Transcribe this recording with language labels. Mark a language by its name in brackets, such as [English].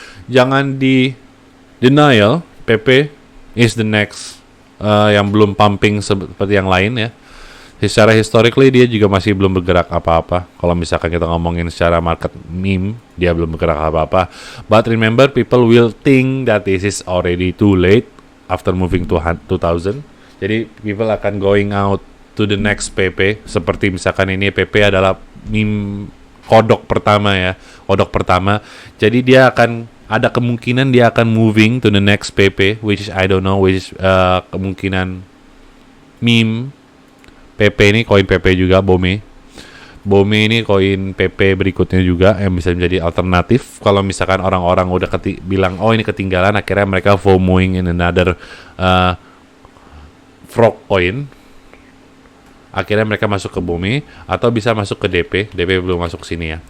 [Indonesian] Jangan di denial, [English] PP is the next [Indonesian] yang belum pumping seperti yang lain ya. Secara historically dia juga masih belum bergerak apa-apa. Kalau misalkan kita ngomongin secara market meme, dia belum bergerak apa-apa. [English] But remember, people will think that this is already too late after moving to 2000. Jadi people [Indonesian] akan [English] going out to the next PP. [Indonesian] Seperti misalkan ini PP adalah meme kodok pertama ya, kodok pertama. [English] Jadi dia akan ada kemungkinan dia akan moving to the next PP, which is I don't know, which is [Indonesian] kemungkinan meme. PP ini koin PP juga, BOME. BOME ini koin PP berikutnya juga yang bisa menjadi alternatif. Kalau misalkan orang-orang udah bilang, oh ini ketinggalan, akhirnya mereka [English] FOMOing in another frog coin. [Indonesian] Akhirnya mereka masuk ke BOME atau bisa masuk ke DP. DP belum masuk sini ya.